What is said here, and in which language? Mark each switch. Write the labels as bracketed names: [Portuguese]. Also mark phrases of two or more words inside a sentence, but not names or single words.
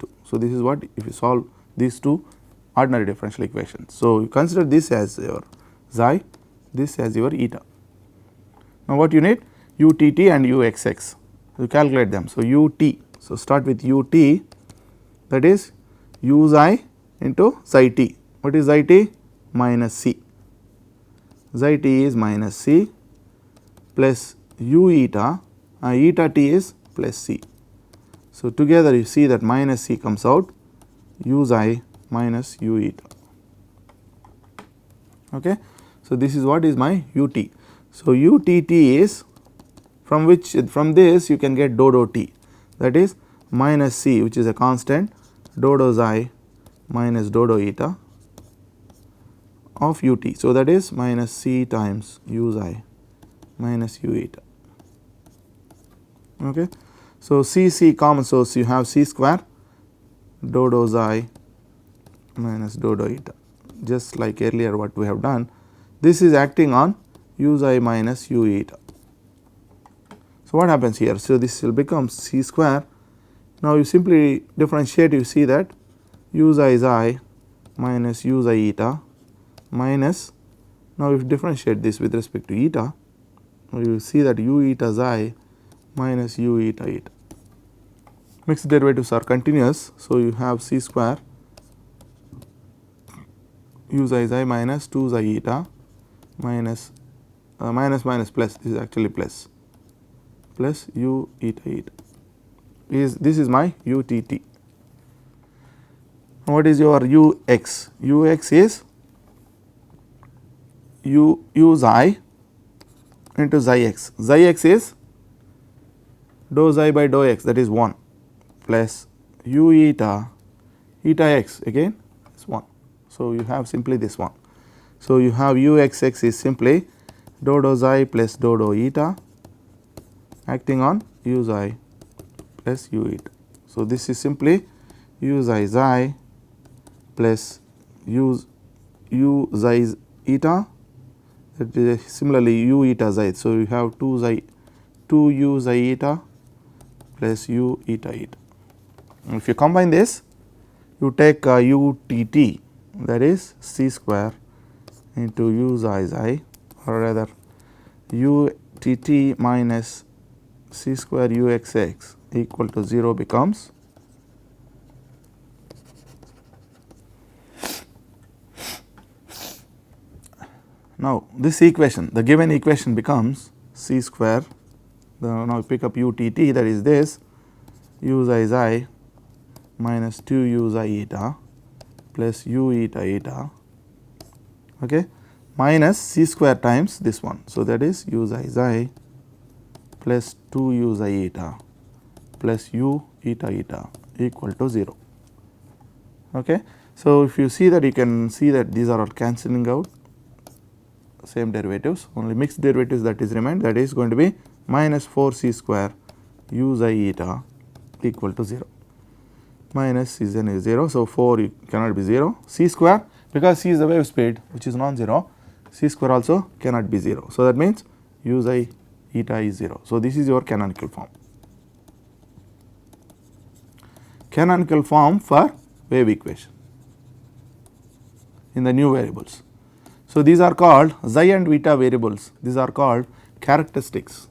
[English] So, this is what if you solve these two ordinary differential equations. So, you consider this as your xi, this as your eta. Now, what you need? utt and uxx, you calculate them. So, ut, so start with ut, that is u xi into xi t. What is xi t? Minus c. Xi t is minus c plus u eta, eta t is plus c. So, together you see that minus c comes out, u xi minus u eta, okay. So, this is what is my ut. So, utt is from this you can get dou t, that is minus c which is a constant dou xi minus dou eta of ut. So, that is minus c times u xi minus u eta, okay. So, c common, so you have c square dou xi minus dou eta, just like earlier what we have done. This is acting on u xi minus u eta. So, what happens here? So, this will become c square. Now, you simply differentiate, you see that u xi minus u xi eta minus, now if you differentiate this with respect to eta, you will see that u eta xi minus u eta eta. Mixed derivatives are continuous. So, you have c square u xi minus 2 xi eta minus minus plus, this is actually plus u eta eta, this is my utt. What is your ux? Ux is u xi into xi x. Xi x is dou xi by dou x, that is 1, plus u eta x again is 1. So, you have simply this one. So, you have uxx is simply dou xi plus dou eta acting on u xi plus u eta. So, this is simply u xi plus u xi eta, that is similarly u eta xi. So, you have 2 u xi eta plus u eta eta. And if you combine this, you take utt, that is c square into u xi, or rather utt minus c square uxx equal to 0 becomes now this equation, the given equation becomes c square, now pick up utt, that is this u xi minus 2 u xi eta plus u eta eta, okay, minus c square times this one. So, that is u xi plus 2 u xi eta plus u eta eta equal to 0. Okay. So, if you see that, you can see that these are all cancelling out, same derivatives, only mixed derivatives that is remained, that is going to be minus 4 c square u xi eta equal to 0. Minus c then is 0. So, 4 cannot be 0, c square, because c is the wave speed which is non-zero, c square also cannot be 0. So, that means u xi eta is 0. So, this is your canonical form. Canonical form for wave equation in the new variables. So, these are called xi and eta variables, these are called characteristics.